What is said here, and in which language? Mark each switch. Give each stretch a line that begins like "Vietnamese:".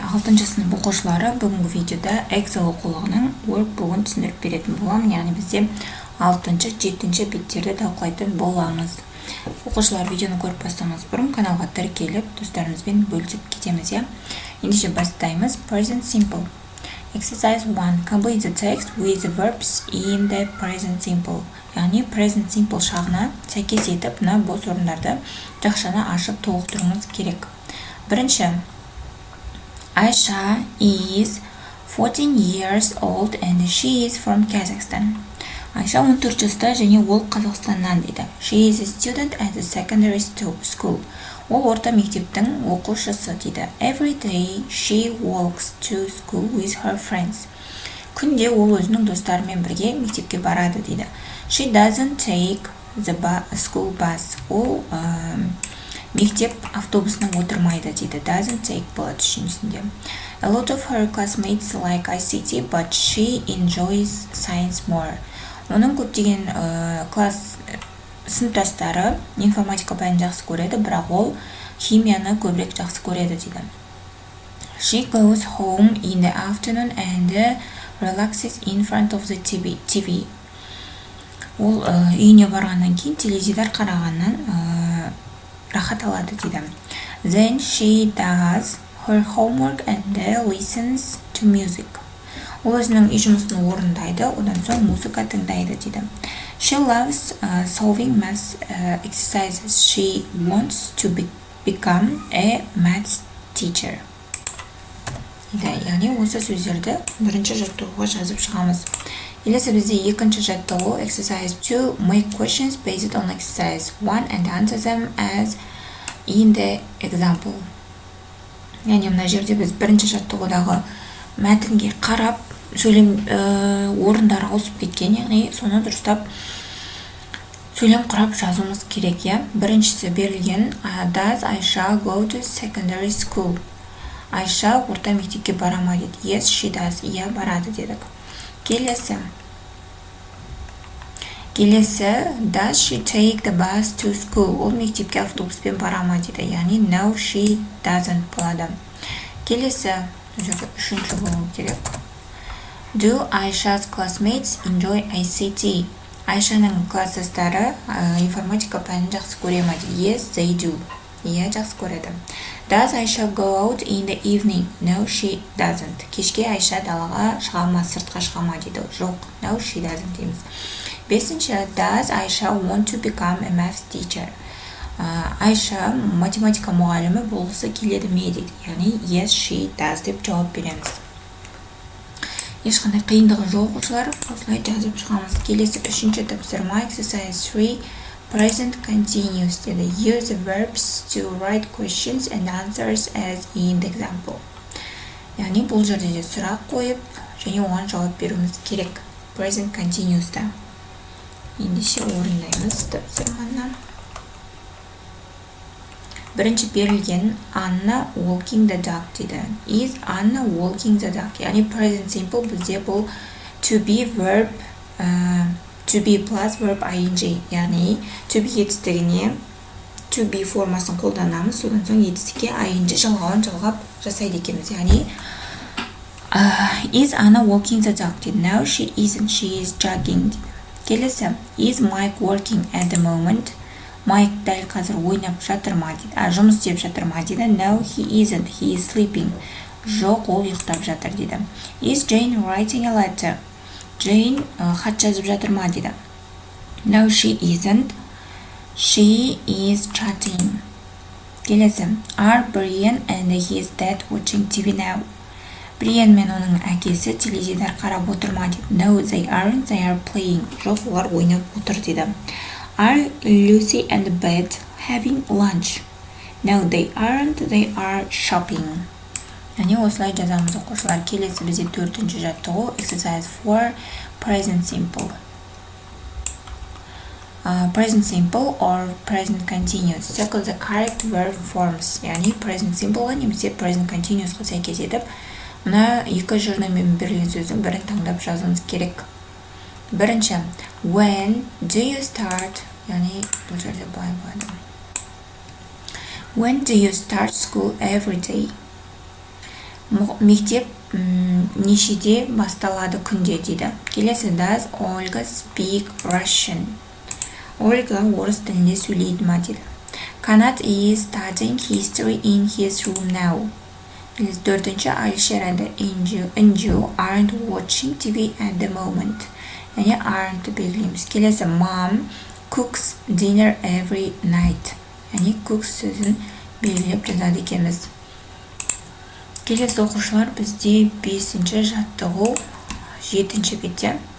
Kazakh: 6-шы сынып оқушылары бүгінгі видеода Эксел оқулығының Workbook'ын түсіндіріп беретін боламын. Яғни бізде 6-шы, 7-шы беттерді талқылайтын боламыз. Оқушылар видеоны көріп бастамас бұрын каналға тіркеліп, достарымызбен бөлісіп кетеміз, я? Ендеше бастаймыз.
English: Present simple. Exercise 1. Complete the text with the verbs in the present simple.
Kazakh: Яғни present simple шағына сәйкес етіп, мына бос орындарды жақшаны ашып толықтыруымыз керек. Бірінші,
English: Aisha is 14 years old and she is from Kazakhstan.
Kazakh: Aisha 14 жаста және ол Қазақстаннан дейді.
English: She is a student at the secondary school.
Kazakh: Ол орта мектептің оқушысы дейді.
English: Every day she walks to school with her friends.
Kazakh: Күнде ол өзінің достарымен бірге мектепке барады дейді.
English: She doesn't take the school bus.
Kazakh: Ол мектеп автобусына отырмайды дейді.
English: Doesn't take
Kazakh: болады үшіншісінде.
English: A lot of her classmates like ICT, but she enjoys science more.
Kazakh: Оның көптеген класс сыныптастары информатика пәнін жақсы көреді, бірақ ол химияны көбірек жақсы көреді дейді.
English: She goes home in the afternoon and relaxes in front of the TV.
Kazakh: Ол үйіне барғаннан кейін теледидар қарағаннан рахат алады дейді.
English: Then she does her homework and listens to music.
Kazakh: Ол өзінің үй жұмысын орындайды, одан соң музыка тыңдайды дейді.
English: She loves solving math exercises. She wants to become a math teacher.
Kazakh: Яғни осы сөздерді бірінші жаттығуға жазып шығамыз. Келесі бізде екінші жаттығу exercise 2.
English: Make questions based on exercise 1 and answer them as in the example.
Kazakh: Яғни мына жерде біз бірінші жаттығудағы мәтінге қарап сөйлем орындары ауысып кеткен, яғни соны дұрыстап сөйлем құрап жазуымыз керек, я? Біріншісі берілген
English: Does Aisha go to secondary school?
Kazakh: Aisha орта мектепке бара ма дейді.
English: Yes, she does.
Kazakh: Иә, барады дедік. Келесі.
English: Does she take the bus to school?
Kazakh: Ол мектепке автобуспен бара ма дейді. Яғни
English: no, she doesn't
Kazakh: болады. Келесі, үшінші болу керек.
English: Do Aisha's classmates enjoy ICT? Aishaның класстастары информатика пәнін жақсы көре ма дейді. Yes, they do.
Kazakh: Иә, жақсы көреді.
English: Does Aisha go out in the evening? No, she doesn't.
Kazakh: Кешке Aisha далаға шыға ма, сыртқа шыға ма дейді. Жоқ,
English: no, she doesn't
Kazakh: дейміз. Бесінші,
English: Does Aisha want to become a math teacher?
Kazakh: Aisha математика мұғалімі болғысы келеді ме дейді. Яғни
English: yes, she does
Kazakh: деп жауап береміз. Ешқандай қиындығы жоқ оқушылар, осылай жазып шығамыз. Келесі үшінші тапсырма exercise 3.
English: Present continuous
Kazakh: деді.
English: Use the verbs to write questions and answers as in the example.
Kazakh: Яғни бұл жерде де сұрақ қойып, және оған жауап беруіміз керек. Present continuous'та. Ендеше орындаймыз тапсырманы. Бірінші берілген
English: Anna walking the dog
Kazakh: деді.
English: Is Anna walking the dog?
Kazakh: Яғни
English: present simple
Kazakh: бізде бұл
English: to be verb to be plus verb ing.
Kazakh: Яғни to be етістігіне to be формасын қолданамыз, содан соң етістікке ing жалғауын жалғап жасайды екенбіз. Яғни
English: Is Anna walking the dog
Kazakh: деді.
English: No, she isn't. She is jogging
Kazakh: деді.
English: Келесі, is Mike working at the moment?
Kazakh: Майк дәл қазір ойнап жатыр ма дейді. Жұмыс істеп жатыр ма дейді.
English: No, he isn't. He is sleeping.
Kazakh: Жоқ, ол ұйықтап жатыр дейді.
English: Is Jane writing a letter?
Kazakh: Jane хат жазып жатыр ма дейді.
English: No, she isn't. She is chatting.
Kazakh: Келесі,
English: are Brian and his dad watching TV now?
Kazakh: Brian мен оның әкесі теледидар қарап отыр ма дейді.
English: No, they aren't. They are playing.
Kazakh: Жоқ, олар ойнап отыр дейді.
English: Are Lucy and Beth having lunch? No, they aren't. They are shopping.
Kazakh: Яғни осылай жазамыз оқушылар. Келесі бізде төртінші жаттығу exercise 4.
English: Present simple. Present simple or present continuous. Circle the correct verb forms.
Kazakh: Яғни present simple немесе present continuous сәйкес етіп, мына екі жырнамен берілген сөздің бірін таңдап жазуымыз керек. Бірінші,
English: when do you start?
Kazakh: Яғни бұл жерде былай болады.
English: When do you start school every day?
Kazakh: мектеп нешеде басталады күнде дейді. Келесі,
English: does Olga speak Russian?
Kazakh: Ольга орыс тілінде сөйлейді ма дейді.
English: Kanat is studying history in his room now.
Kazakh: Келесі, төртінші,
English: Alisher and Inju aren't watching TV at the moment.
Kazakh: Яғни aren't белгілейміз. Келесі,
English: mom cooks dinner every night.
Kazakh: Яғни cooks сөзін белгілеп жазады екенбіз. Келесі оқушылар, бізде 5-ші жаттығу 7-ші бетте.